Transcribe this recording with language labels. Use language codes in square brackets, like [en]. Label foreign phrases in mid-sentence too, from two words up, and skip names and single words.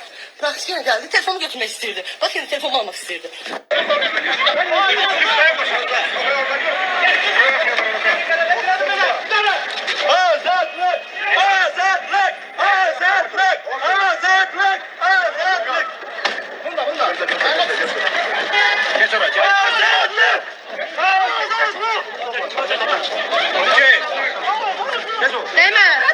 [az] Bırak yenə gəldi, telefonu götürmək istəyirdi. Bax yenə telefonu almaq istəyirdi. Azadlık! Azadlık! Azadlık! Azadlık! Azadlık! Bunda. [tr] Geç oraya, geç. [az] Azadlık! Azadlık! [tr] Okey. Geç o. [az] Demə.